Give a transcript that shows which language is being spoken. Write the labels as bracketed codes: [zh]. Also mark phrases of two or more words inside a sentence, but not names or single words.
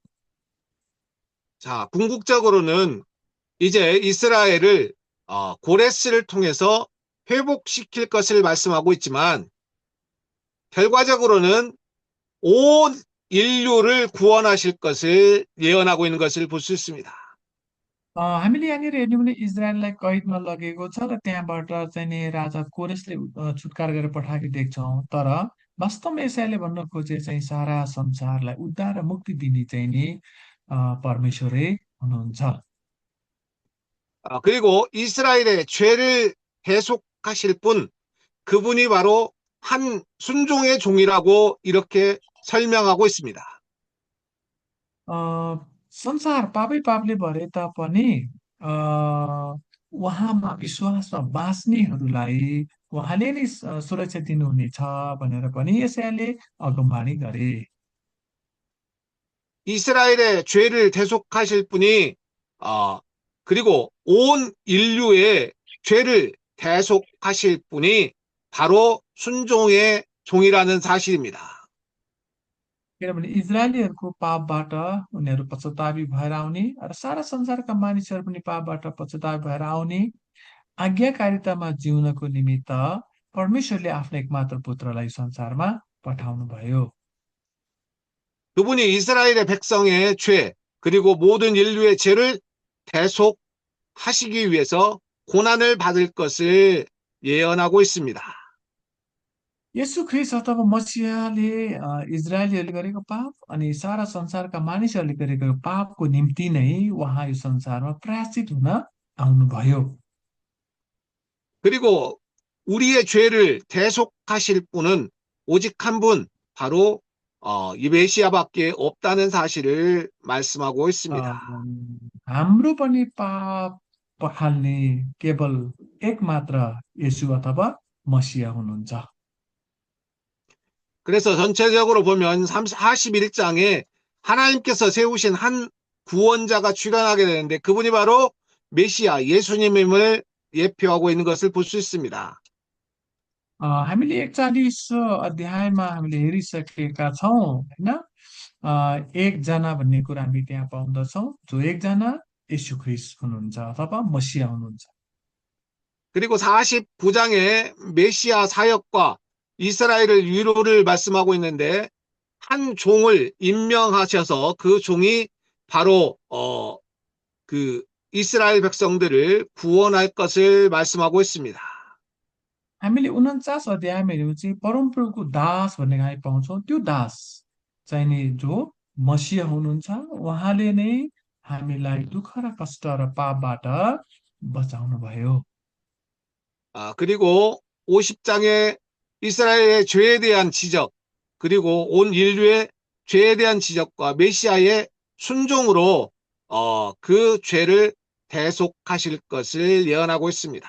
[ko] 자, 궁극적으로는 이제 이스라엘을 고레스를 통해서 회복시킬 것을 말씀하고 있지만 결과적으로는 온 인류를 구원하실 것을 예언하고 있는 것을 볼 수 있습니다. [ne] हामीले यहाँनिर हेर्ने भने इजरायललाई कैदमा लगेको छ र त्यहाँबाट चाहिँ नि राजा कोरेसले छुटकारा गरेर पठाएको देख्छौँ। तर वास्तवमा यसैले भन्न खोजे चाहिँ सारा संसारलाई उद्धार र मुक्ति दिने चाहिँ नि परमेश्वरै हुनुहुन्छ। [ko] 그리고 이스라엘의 죄를 대속하실 분, 그분이 바로 한 순종의 종이라고 이렇게 설명하고 있습니다. [ne] संसार पापै पापले भरे तापनि उहाँमा विश्वासमा बाँच्नेहरूलाई उहाँले नै सुरक्षा दिनुहुनेछ भनेर पनि यसैले अगमबाणी गरे। [ko] 이스라엘의 죄를 대속하실 분이 그리고 온 인류의 죄를 대속하실 분이 바로 순종의 종이라는 사실입니다. [ne] किनभने इजरायलीहरूको पापबाट उनीहरू पश्चातापी भएर आउने र सारा संसारका मानिसहरू पनि पापबाट पश्चातापी भएर आउने आज्ञाकारितामा जिउनको निमित्त परमेश्वरले आफ्नो एकमात्र पुत्रलाई संसारमा पठाउनु भयो। [ko] 그분이 이스라엘의 백성의 죄, 그리고 모든 인류의 죄를 대속하시기 위해서 고난을 받을 것을 예언하고 있습니다. [ne] यसु ख्रीष्ट अथवा मसीहले इजरायलीहरूले गरेको पाप अनि सारा संसारका मानिसहरूले गरेको पापको निम्ति नै उहाँ यो संसारमा प्रायश्चित हुन आउनुभयो। [ko] 그리고 우리의 죄를 대속하실 분은 오직 한 분, 바로 이 메시아밖에 없다는 사실을 말씀하고 있습니다. [ne] हाम्रो पनि पाप पखाल्ने केवल एकमात्र येशू अथवा मसीहा हुनुहुन्छ। [ko] 그래서 전체적으로 보면 41장에 하나님께서 세우신 한 구원자가 출현하게 되는데 그분이 바로 메시아 예수님임을 예표하고 있는 것을 볼 수 있습니다. [ne] हामीले 41 अध्यायमा हामीले हेरिसकेका छौँ हैन। एकजना भन्ने कुरा हामी त्यहाँ पाउँदछौँ, जो एकजना येशू ख्रीष्ट हुनुहुन्छ अथवा मसीहा हुनुहुन्छ। [ko] 그리고 49장에 메시아 사역과 이스라엘의 위로를 말씀하고 있는데 한 종을 임명하셔서 그 종이 바로 그 이스라엘 백성들을 구원할 것을 말씀하고 있습니다. [ne] हामीले 49 अध्यायमा हेऱ्यौँ चाहिँ परमप्रभुको दास भन्ने हामी पाउँछौँ। त्यो दास चाहिँ नि जो मसीहा हुनुहुन्छ, उहाँले नै हामीलाई दुःख र कष्ट र पापबाट बचाउनु भयो। [ko] 그리고 50장에 이스라엘의 죄에 대한 지적, 그리고 온 인류의 죄에 대한 지적과 메시아의 순종으로 그 죄를 대속하실 것을 예언하고 있습니다.